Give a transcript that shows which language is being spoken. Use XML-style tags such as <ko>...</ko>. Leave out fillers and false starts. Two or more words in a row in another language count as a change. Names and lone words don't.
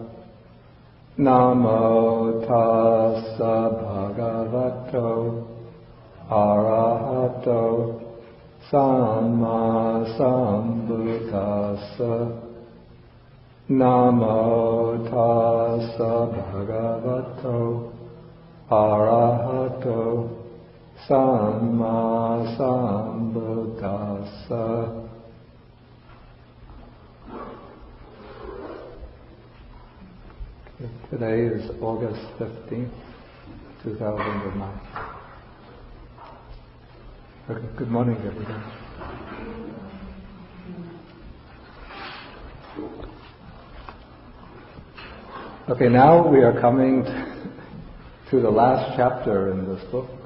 <pi>Namo tassa bhagavato arahato samma sambuddhassa. Namo tassa bhagavato arahato samma sambuddhassa.</pi> <en>Today is August 15th, 2009. Good morning, everyone. Okay, now we are coming to the last chapter in this book.</en>